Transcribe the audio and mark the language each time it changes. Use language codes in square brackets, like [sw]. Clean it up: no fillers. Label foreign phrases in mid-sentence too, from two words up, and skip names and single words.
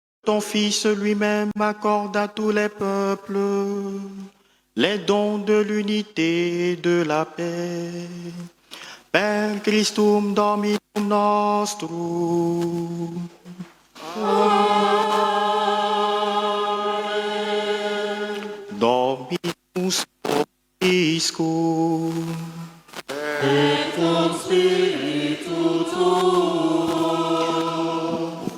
[fr] ton Fils lui-même accorde à tous les peuples les dons de l'unité et de la paix. [la] Per Christum Dominum nostrum. Amen. Dominus vobiscum. Et cum spiritu tuo.